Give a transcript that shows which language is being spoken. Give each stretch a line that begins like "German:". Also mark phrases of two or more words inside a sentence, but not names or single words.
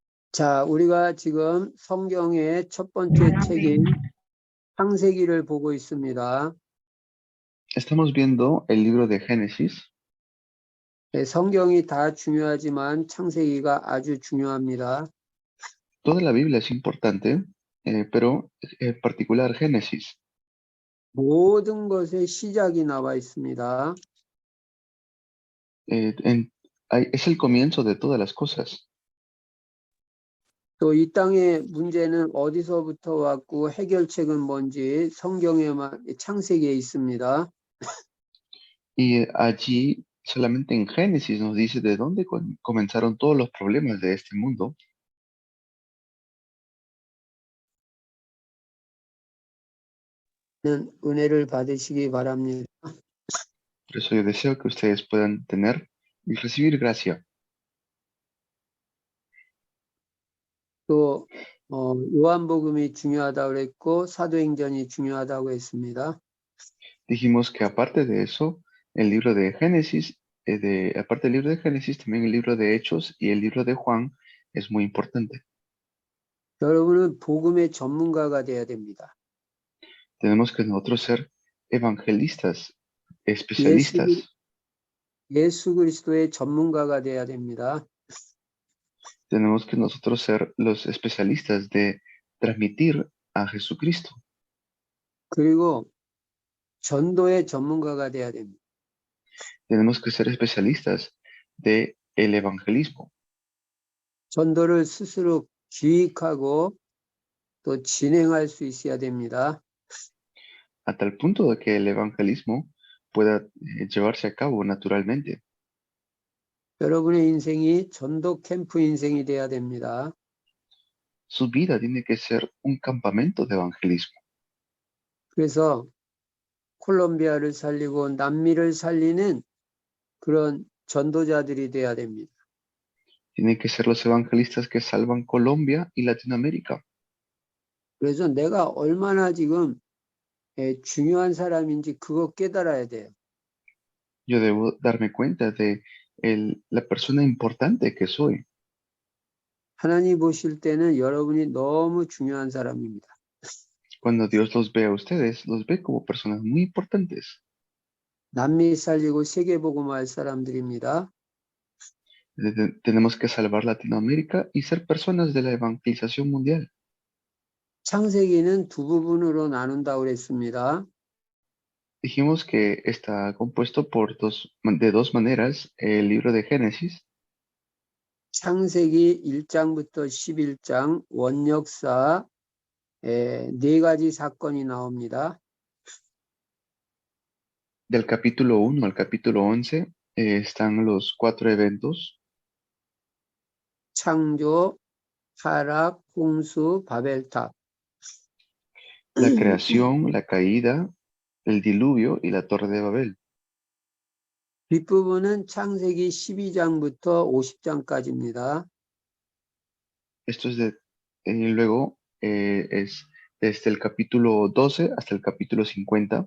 Korean: 자, 우리가 지금 성경의 첫 번째 책인 창세기를 보고 있습니다.
Spanish: Estamos viendo el libro de Génesis.
Korean: 네, 성경이 다 중요하지만 창세기가 아주 중요합니다.
Spanish: Toda la Biblia es importante, pero en particular Génesis.
Korean: 모든 것의 시작이 나와 있습니다.
Spanish: eh, en- es el comienzo de todas las cosas.
Korean: 또 이 땅의 문제는 어디서부터 왔고 해결책은 뭔지 성경에만 창세기에 있습니다.
Spanish: Y allí, solamente en Génesis, nos dice de dónde comenzaron todos los problemas de este mundo.
Korean: 은혜를 받으시기 바랍니다.
Spanish: Por eso yo deseo que ustedes puedan tener y recibir gracia.
Korean: 또 요한복음이 중요하다고 그랬고 사도행전이 중요하다고 했습니다.
Spanish: Dijimos que aparte de eso, el libro de Génesis, aparte del libro de Génesis, también el libro de Hechos y el libro de Juan es muy importante.
Korean: 여러분은 복음의 전문가가 돼야 됩니다.
Spanish: Tenemos que nosotros ser evangelistas,
Korean: 예수,
Spanish: especialistas.
Korean: 예수 그리스도의 전문가가 돼야 됩니다.
Spanish: Tenemos que nosotros ser los especialistas de transmitir a Jesucristo.
Korean: 그리고 전도의 전문가가 돼야 됩니다.
Spanish: Tenemos que ser especialistas de el evangelismo.
Korean: 전도를 스스로 기획하고 또 진행할 수 있어야 됩니다.
Spanish: A tal punto de que el evangelismo pueda llevarse a cabo naturalmente.
Korean: 여러분의 인생이 전도 캠프 인생이 돼야 됩니다.
Spanish: Su vida tiene que ser un campamento de evangelismo.
Korean: 그래서 콜롬비아를 살리고 남미를 살리는 그런 전도자들이 돼야 됩니다.
Spanish: Tienen que ser los evangelistas que salvan Colombia y Latinoamérica.
Korean: 그래서 내가 얼마나 지금 중요한 사람인지 그거 깨달아야 돼요.
Spanish: Yo debo darme cuenta de la persona importante que soy.
Korean: 하나님 보실 때는 여러분이 너무 중요한 사람입니다.
Spanish: Cuando Dios los ve a ustedes, los ve como personas muy importantes.
Korean: 남미 살리고 세계 복음할 사람들입니다.
Spanish: Tenemos que salvar Latinoamérica y ser personas de la evangelización mundial.
Korean: 창세기는 두 부분으로 나눈다고 그랬습니다.
Spanish: Dijimos que está compuesto de dos maneras el libro de Génesis.
Korean: 창세기 1장부터 11장 원역사 네 가지 사건이 나옵니다.
Spanish: Del capítulo 1 al capítulo 11 están los 4 eventos.
Korean: 창조, 타락, 홍수, 바벨탑.
Spanish: La creación, la caída, el diluvio y la torre de Babel.
Korean: 뒷부분은 창세기 12장부터 50장까지입니다.
Spanish: Esto es luego es desde el capítulo 12 hasta el capítulo 50.